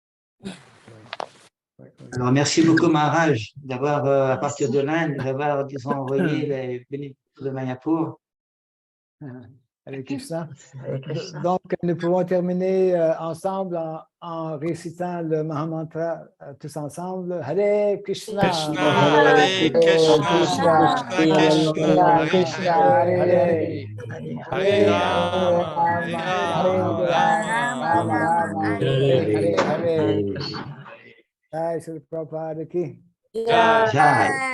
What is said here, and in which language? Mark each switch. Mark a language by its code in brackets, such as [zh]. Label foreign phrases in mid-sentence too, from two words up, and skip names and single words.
[fr] Alors, merci beaucoup, Maharaj, d'avoir, à partir de l'Inde, d'avoir, disons, envoyé les bénédictions de Mayapur. Avec Krishna. Donc, nous pouvons terminer ensemble en récitant le Mahamantra tous ensemble. [sa] Hare Krishna. Hare Krishna. Krishna Krishna. Hare Hare. Hare Hare. Jai Srila Prabhupada ki.